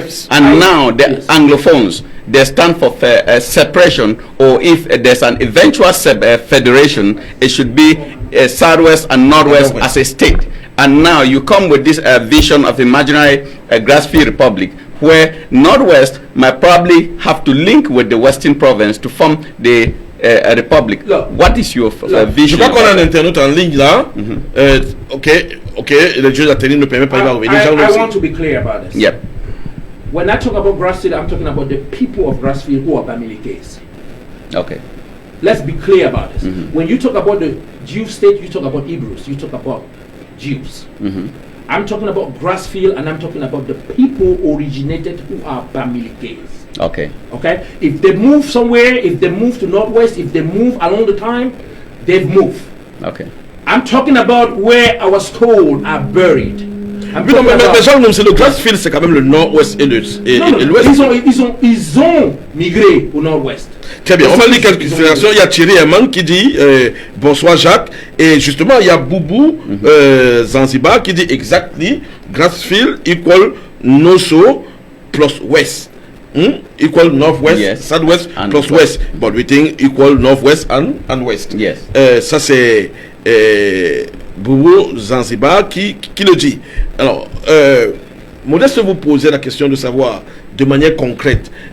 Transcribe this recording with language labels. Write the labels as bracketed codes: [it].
[en] Now the Anglophones, they stand for separation, or if there's an eventual federation, it should be southwest and northwest as a state. And now you come with this vision of imaginary Grassfield Republic, where northwest might probably have to link with the western province to form the republic. What is your vision? [fr] Je crois qu'on a un internaute en ligne là. Ok, le jeu d'atelier ne permet pas d'y revenir. [en] I want to be clear about this. Yep. When I talk about Grassfield, I'm talking about the people of Grassfield who are Bamilikes. Okay. Let's be clear about this. When you talk about the Jew state, you talk about Hebrews, you talk about Jews. I'm talking about Grassfield, and I'm talking about the people originated who are Bamilikes. Okay. Okay? If they move somewhere, if they move to Northwest, if they move along the time, they've moved. Okay. I'm talking about where our stones are buried. [fr] Mais Jean Noumsi, le Grassfield, c'est quand même le nord-ouest et l'ouest. Ils ont migré au nord-ouest. Très bien, on va lire quelques considérations. Il y a Thierry Herman qui dit bonsoir Jacques. Et justement, il y a Boubou Zanzibar qui dit [en] exactly Grassfield equal Noso plus West. Equal Northwest, yes. Southwest and plus West. But we think equal Northwest and West. Yes. [fr] Ça c'est Boubou Zanzibar qui le dit. Alors, Modeste vous posait la question de savoir de manière concrète.